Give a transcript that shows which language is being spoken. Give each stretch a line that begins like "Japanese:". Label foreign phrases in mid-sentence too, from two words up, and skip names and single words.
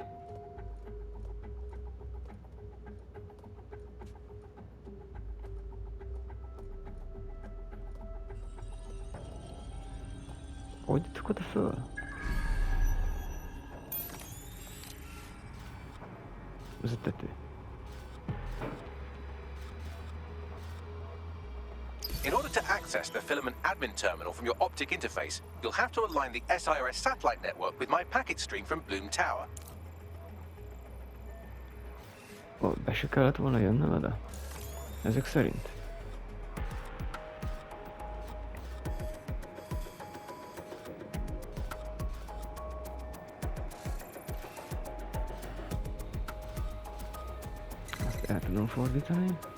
Hungarian: Hogy jutok oda föl? Ez a tető.
English: In order to access the filament admin terminal from your optic interface, you'll have to align the SIRS satellite network with my packet stream from Bloom Tower.
Hungarian: Ó, be se kellett volna jönnöm oda? Ezek szerint? Azt el tudom fordítani.